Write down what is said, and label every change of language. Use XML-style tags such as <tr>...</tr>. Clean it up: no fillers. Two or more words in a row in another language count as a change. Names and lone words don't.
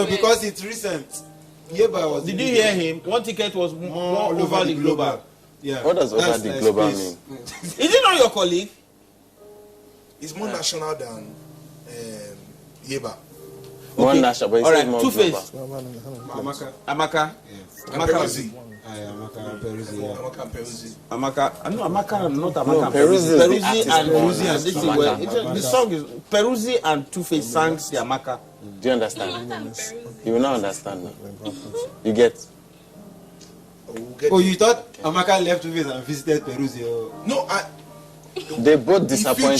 <en>because it's recent. Yeba was. Did the you biggest. hear him? One Ticket was more All over the global. Yeah. What does over That's the like global space. mean? Is it not your colleague? It's more national than Yeba. More Okay. national, but All it's right, more Two-Face. global. Amaka. Amaka. Yeah. And Peruzzi. Amaka and Peruzzi. Yeah. Amaka and Peruzzi. Amaka. No, Amaka, not Amaka. No, Peruzzi is the Peruzzi artist and born Peruzzi as and this is Amaka. where the song is Peruzzi and Two-Face sang the Amaka. Do you understand? Peruzzi. You will not understand now. You get? We'll get Oh, you thought Amaka left Two-Face and visited Peruzzi? Oh. No, They both disappointed</en>